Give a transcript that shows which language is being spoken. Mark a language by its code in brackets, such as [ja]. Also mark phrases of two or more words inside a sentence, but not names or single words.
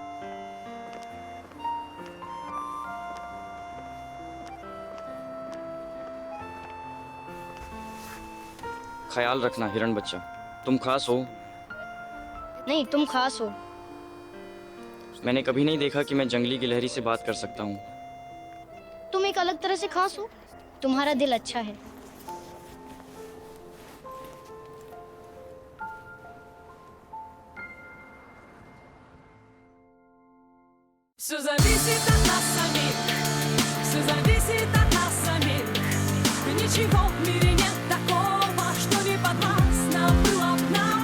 [hi] ख्याल रखना हिरण बच्चा, तुम खास हो। नहीं, तुम खास हो। मैंने कभी नहीं देखा कि मैं जंगली गिलहरी से बात कर सकता हूँ। तुम एक अलग तरह से खास हो। तुम्हारा दिल अच्छा है। [ru] Все зависит от нас самих, все зависит от нас самих. Ничего в мире нет такого, что не подвластно было б нам.